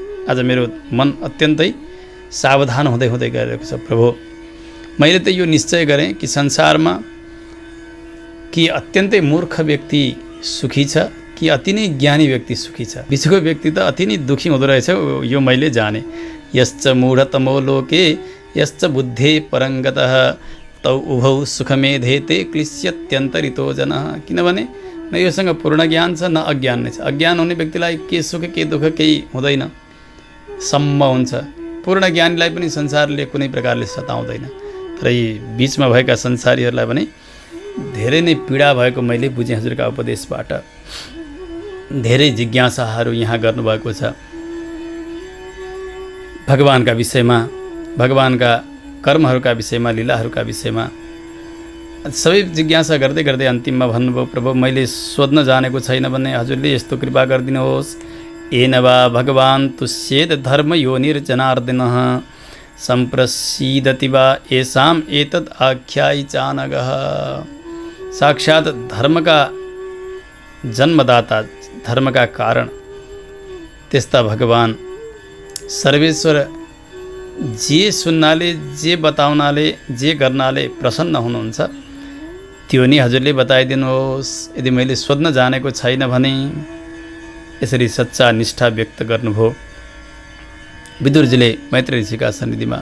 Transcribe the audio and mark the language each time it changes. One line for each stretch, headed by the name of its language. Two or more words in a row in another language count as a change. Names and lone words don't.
Nepali: आज मेरो मन अत्यन्तै सावधान हुँदै हुँदै गइरहेको छ। प्रभु, मैले त यो निश्चय गरेँ कि संसारमा कि अत्यन्तै मूर्ख व्यक्ति सुखी छ कि अति नै ज्ञानी व्यक्ति सुखी छ। बिचको व्यक्ति त अति नै दुःखी हुँदो रहेछ, यो मैले जाने।
Sanskrit: यश्च मूढतमो लोके यश्च बुद्धे परङ्गतः तौ उभौ सुखमेधेते क्लिश्यत्यन्तरितो जनः।
Nepali: किनभने न योसँग पूर्ण ज्ञान छ, न अज्ञान नै छ। अज्ञान हुने व्यक्तिलाई के सुख के दुःख केही हुँदैन, सम्म हुन्छ। पूर्ण ज्ञानीलाई पनि संसारले कुनै प्रकारले सताउँदैन। तर यी बिचमा भएका संसारीहरूलाई भने धेरै नै पीडा भएको मैले बुझेँ हजुरका उपदेशबाट। धेरै जिज्ञासाहरू यहाँ गर्नुभएको छ भगवानका विषयमा, भगवानका कर्महरूका विषयमा, लीलाहरूका विषयमा। सबै जिज्ञासा गर्दै गर्दै अन्तिममा भन्नुभयो, प्रभु मैले सोध्न जानेको छैन भने हजुरले यस्तो कृपा गरिदिनुहोस्।
Sanskrit: येन वा भगवान् तुष्येद धर्म योनिर्जनार्दनः सम्प्रसीदति वा येषाम् एतद् आख्यायि चानगः।
Nepali: साक्षात धर्म का जन्मदाता, धर्म का कारण त्यस्ता भगवान सर्वेश्वर जे सुन्नाले, जे बताउनाले, जे गर्नाले प्रसन्न हुनुहुन्छ त्यो नि हजुरले बताइदिनुहोस्। यदि मैले सोध्न जानेको छैन भने यसरी सच्चा निष्ठा व्यक्त गर्नुभयो विदुरजीले मैत्री ऋषिका सन्निधिमा।